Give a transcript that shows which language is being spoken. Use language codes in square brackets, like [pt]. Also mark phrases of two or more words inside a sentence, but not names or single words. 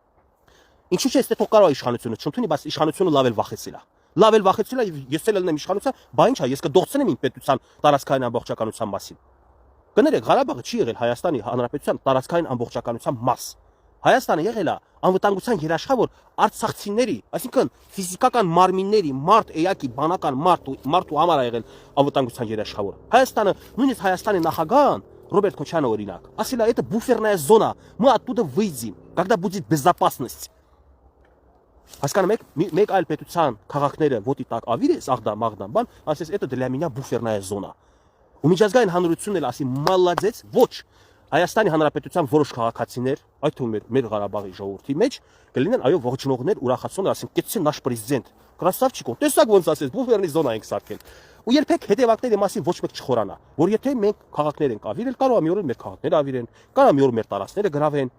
[hy] ինչու՞ չէ, այստեղ կարող է իշխանությունը չընդունի, բայց իշխանությունը լավ էլ վախեցել է։ Լավ էլ վախեցել է, ես էլ ելնեմ իշխանության, բա ինչ է, ես կդողցնեմ իմ պետության տարածքային ամբողջականության մասին։ Կներեք, Ղարաբաղը չի եղել Հայաստանի Հանրապետության տարածքային ամբողջականության մաս։ Հայաստանը եղել է անվտանգության երաշխա, որ արցախցիների, այսինքն ֆիզիկական մարմինների, մարդ էակի բանական մարդու համար է եղել անվտանգության երաշխավոր։ Հայաստանը, նույնիսկ Հայաստանի նախագահան Роберт Քոչյանը օրինակ, ասել է, [ru] это буферная зона, мы оттуда выйдем, когда будет безопасность։ [hy] Հասկանում եք, մեկ այլ պետության քաղաքները ոտի տակ ավիրես, աղդամ, բան, ասես, [ru] это для меня буферная зона։ [hy] Ու միջազգային հանրությունն էլ ասի, մալադեց, ոչ, Հայաստանի Հանրապետության որոշ քաղաքացիներ, այդ թվում մեր Ղարաբաղի ժողովրդի մեջ, կլինեն այո ողջունողներ, ուրախացողներ, ասեն, կեցցեն [ru] наш президент, [hy] կրասավչիկ, տեսակ ոնց ասես, [ru] буферная зона [hy] ենք սարքել։ Ու երբեք հետևակների մասին ոչ մեկ չխորանա, որ եթե մենք քաղաքներ ենք ավիրել, կարող է մի օր մեր քաղաքները ավիրեն, կարող է մի օր մեր տարածքները գրավեն։